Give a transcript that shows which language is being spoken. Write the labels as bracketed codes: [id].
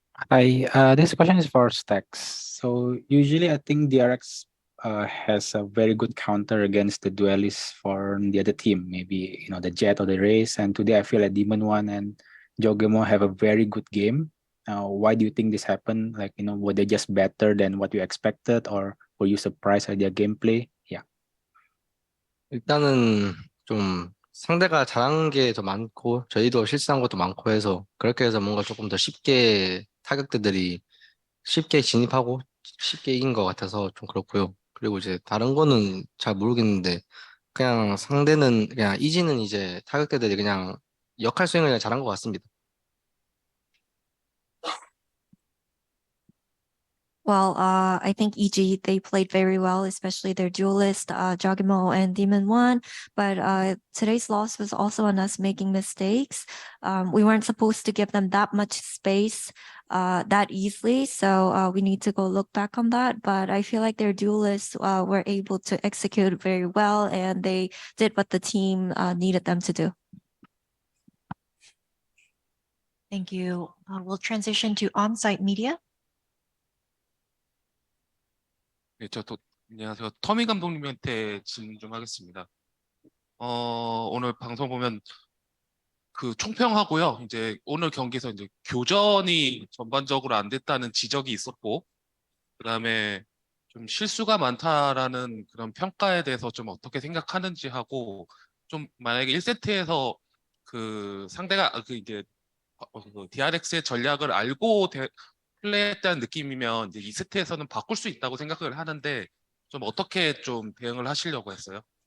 [en] Hi, this question is for Stacks. So usually I think DRX has a very good counter against the duelists for the other team, maybe the Jet or the Race. And today I feel like Demon One and Jogemo have a very good game. Why do you think this happened? Like, were they just better than what you expected, or were you surprised at their gameplay? Yeah. [ko] 일단은 좀 상대가 잘한 게 더 많고 저희도 실수한 것도 많고 해서 그렇게 해서 뭔가 조금 더 쉽게 타격대들이 쉽게 진입하고 쉽게 이긴 것 같아서 좀 그렇고요. 그리고 이제 다른 거는 잘 모르겠는데 그냥 상대는 그냥 이지는 이제 타격대들이 그냥 역할 수행을 그냥 잘한 것 같습니다. [en] Well, I think EG, they played very well, especially their duelist, Jogimo and Demon One. But today's loss was also on us making mistakes. We weren't supposed to give them that much space that easily. So we need to go look back on that. But I feel like their duelists were able to execute very well, and they did what the team needed them to do. Thank you. We'll transition to on-site media. [ko] 네, 안녕하세요. 터미 감독님한테 질문 좀 하겠습니다. 오늘 방송 보면 그 총평하고요. 이제 오늘 경기에서 이제 교전이 전반적으로 안 됐다는 지적이 있었고, 그다음에 좀 실수가 많다라는 그런 평가에 대해서 좀 어떻게 생각하는지 하고, 좀 만약에 1세트에서 그 상대가 이제 그 DRX의 전략을 알고 플레이했다는 느낌이면 이제 2세트에서는 바꿀 수 있다고 생각을 하는데 좀 어떻게 좀 대응을 하시려고 했어요?